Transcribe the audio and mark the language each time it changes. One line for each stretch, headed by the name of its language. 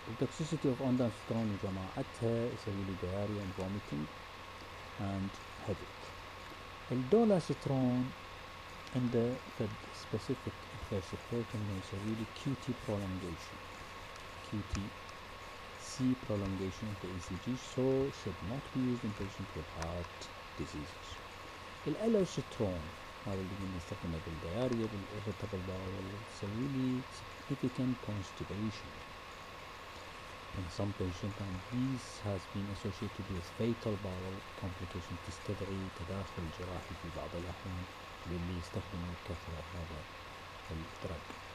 Arabic: التوكسيسيتي اوف اوندانسترون وجماعتها يسوي لي
English: diarrhea and vomiting and headache. الدولاسترون عنده specific adverse effect
Arabic: انه يسوي لي
English: QT prolongation، QTc prolongation of the ECG, so should not be used in patients with heart diseases.
Arabic: الالوسترون هذا اللي بنستخدمه بالدياريا بالirritable bowel يسوي لي
English: significant constipation in some patients, and this has been associated with fatal bowel complications
Arabic: تستدعي تداخل جراحي في بعض الأحيان للي يستخدموا بكثرة هذا الدرج.